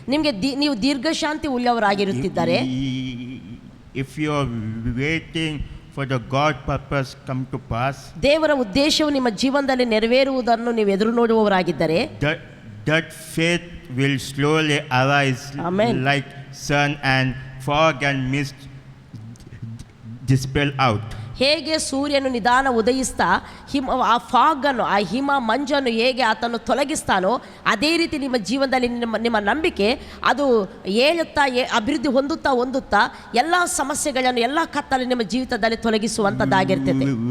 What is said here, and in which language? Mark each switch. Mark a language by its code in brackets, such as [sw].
[kn] ನಿಮಗೆ ನೀವು ದೀರ್ಘಶಾಂತಿ ಉಳ್ಳವರಾಗಿರುತ್ತಿದ್ದರೆ, [en] if you are waiting for the God purpose come to pass, [kn] ದೇವರ ಉದ್ದೇಶವು ನಿಮ್ಮ ಜೀವನದಲ್ಲಿ ನೆರವೇರುವುದನ್ನು ನೀವು ಎದುರು ನೋಡುವವರಾಗಿದ್ದರೆ [en] that faith will slowly arise Amen. like sun and fog and mist dispel out. [kn] ಹೇಗೆ ಸೂರ್ಯನು ನಿಧಾನ ಉದಯಿಸ್ತಾ ಆ ಫಾಗನ್ನು, ಆ ಹಿಮ ಮಂಜನ್ನು ಹೇಗೆ ಆತನು ತೊಲಗಿಸ್ತಾನೋ ಅದೇ ರೀತಿ ನಿಮ್ಮ ಜೀವನದಲ್ಲಿ ನಿಮ್ಮ ನಂಬಿಕೆ ಅದು ಏಳುತ್ತಾ ಅಭಿವೃದ್ಧಿ ಹೊಂದುತ್ತಾ ಎಲ್ಲ ಸಮಸ್ಯೆಗಳನ್ನು, ಎಲ್ಲ ಕತ್ತಲು ನಿಮ್ಮ ಜೀವಿತದಲ್ಲಿ ತೊಲಗಿಸುವಂಥದ್ದಾಗಿರ್ತದೆ.